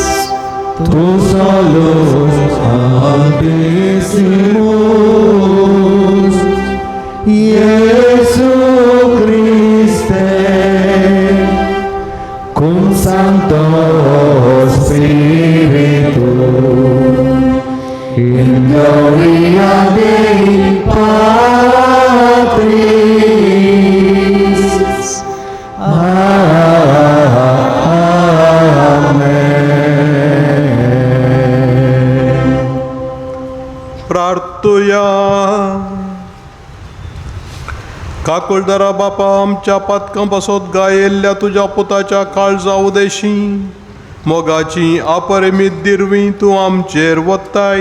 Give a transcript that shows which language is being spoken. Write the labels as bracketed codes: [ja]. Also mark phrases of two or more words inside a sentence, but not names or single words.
[la] tu solus Altissimus, Iesu Christe, cum Sancto Spiritu, in gloria Dei Patris. Amen. [kok] प्रार्थूया. काकुळदरा बापा, आमच्या पातकां पासत गायिल्ल्या तुज्या पुताच्या काळजा उदेशी मोगाची अपरिमीत दिरवी तूं आमचेर वत्ताय.